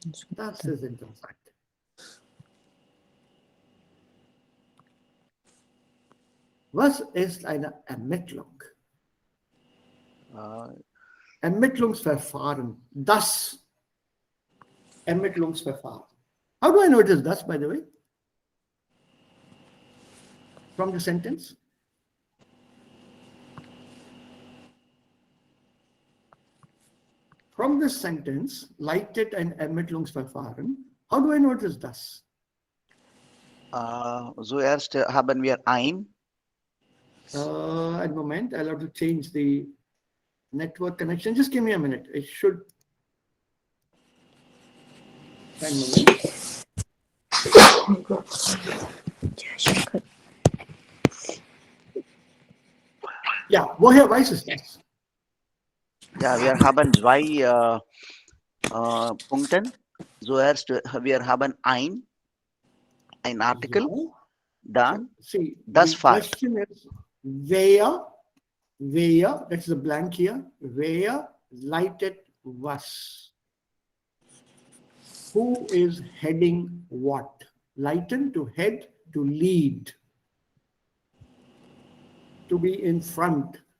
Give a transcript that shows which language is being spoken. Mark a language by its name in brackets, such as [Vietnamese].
[German] Das ist interessant. Was ist eine Ermittlung? Uh, Ermittlungsverfahren. Das Ermittlungsverfahren. [English] How do I know it is das, by the way? From the sentence? From this sentence, [German] leitet ein Ermittlungsverfahren, [English] how do I know it is das? [German] Zuerst haben wir ein. [English] At the moment, I'll have to change the network connection. Just give me a minute. It should. One moment. [German] Ja, woher weiß es das? Ja, wir haben zwei Punkte. Zuerst wir haben ein Artikel, Ja. dann [English] See, [German] das [English] the [German] Fach. [English] question is wer, that's the blank here, [German] wer leitet was? [English] Who is heading what? Leiten, to head, to lead, to be in front.